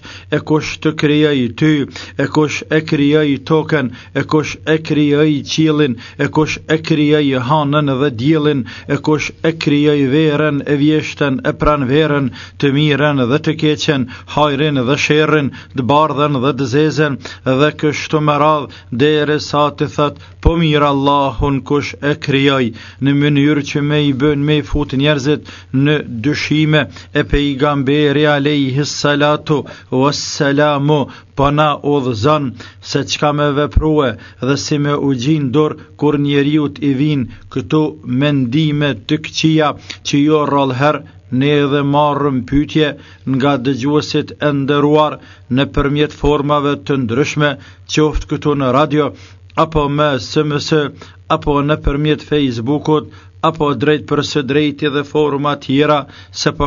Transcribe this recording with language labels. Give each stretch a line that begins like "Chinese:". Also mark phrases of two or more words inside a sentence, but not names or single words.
Albanian: e kush të krijoi ty, e kush e krijoi tokën, e kush e krijoi qiellin, e kush e krijoi hanën dhe diellin, e kush e krijoi verën e vjeshtën e pranverën, të mirën dhe të keqen, hajrin dhe sherrin, të bardhën dhe të zezën, dhe kështu me radh, derisa të thot, po mirë Allahun kush e krijoi, në mënyrë që me i bën me i fut njerëzit në dyshime. E pejgamberi
Arabic: عليه الصلاة والسلام
Albanian: po na udhëzon se çka me veprue dhe si me u gjin dur kur njeriut I vin këtu mendime të këqija që jo rrallëher ne edhe marrëm pyetje nga dëgjuesit e nderuar nëpërmjet formave të ndryshme, qoftë këtu në radio apo me SMS apo nëpërmjet Facebookut apo drejt për së drejti dhe forma tjera, se po